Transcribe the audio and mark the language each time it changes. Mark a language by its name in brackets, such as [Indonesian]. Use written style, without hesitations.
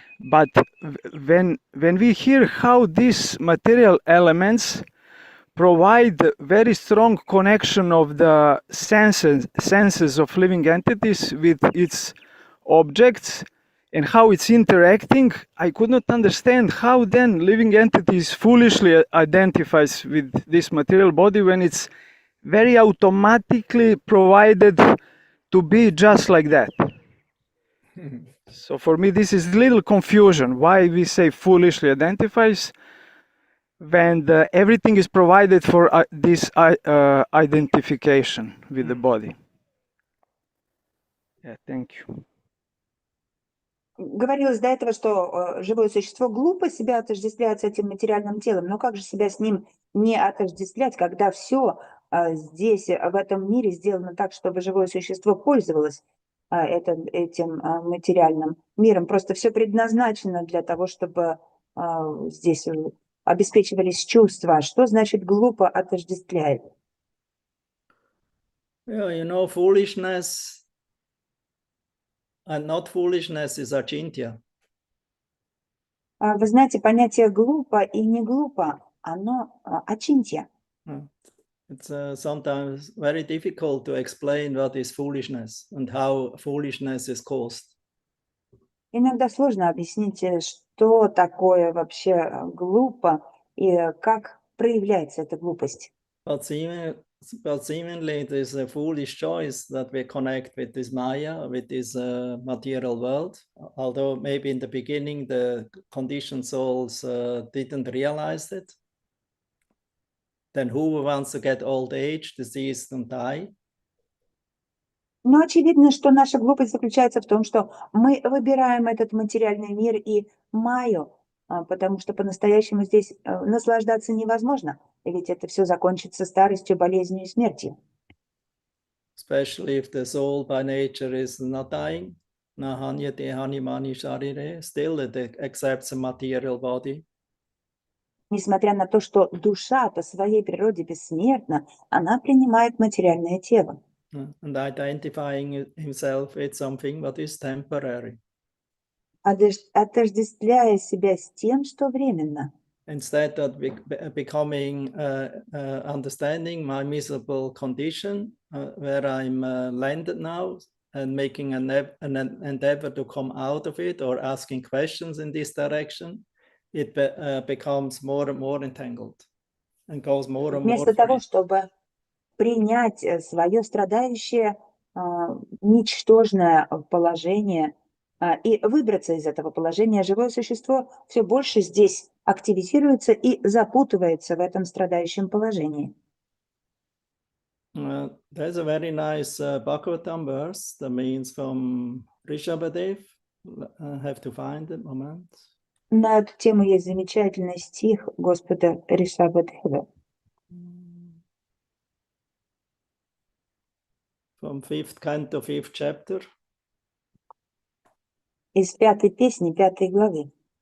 [English] But when we hear how these material elements provide very strong connection of the senses of living entities with its objects and how it's interacting, I could not understand how then living entities foolishly identifies with this material body when it's very automatically provided to be just like that. So for me, this is little confusion. Why we say foolishly identifies when everything is provided for this identification with the body. Yeah, thank you. [Russian] Говорилось до этого, что живое существо глупо себя отождествляет с этим материальным телом. Но как же себя с ним не отождествлять, когда все здесь, в этом мире сделано так, чтобы живое существо пользовалось этим материальным миром. Просто все предназначено для того, чтобы здесь обеспечивались чувства. Что значит глупо отождествляет? [English] Yeah, you know, foolishness and not foolishness is achintya. [Russian] Вы знаете, понятие глупо и не глупо, оно ачинтья. [English] It's sometimes very difficult to explain what is foolishness and how foolishness is caused. [Russian] Иногда сложно объяснить, что такое вообще глупо и как проявляется эта глупость. [English] But seemingly it is a foolish choice that we connect with this Maya, with this material world. Although maybe in the beginning the conditioned souls didn't realize it. Then who wants to get old age, disease, and die? [Russian] Но очевидно, что наша глупость заключается в том, что мы выбираем этот материальный мир и Майю, потому что по-настоящему здесь наслаждаться невозможно, ведь это все закончится старостью, болезнью и смертью. [English] Especially if the soul by nature is not dying, still it accepts a material body. [Russian] Несмотря на то, что душа по своей природе бессмертна, она принимает материальное тело. [English] And identifying himself with something that is temporary. [Russian] Отождествляя себя с тем, что временно. [English] Instead of becoming understanding my miserable condition, where I'm landed now, and making an endeavor to come out of it or asking questions in this direction, it becomes more and more entangled and goes more and more. [Russian] Вместо того, чтобы принять свое страдающее, ничтожное положение и выбраться из этого положения, живое существо все больше здесь активизируется и запутывается в этом страдающем положении. [English] There's a very nice Bhagavatam verse that means from ШБ3. I have to find it, moment. [Russian] На эту тему есть замечательный стих Господа ШБ3. [English] from 5th canto, 5th chapter. [Russian] Из 5-й песни, 5-й главы.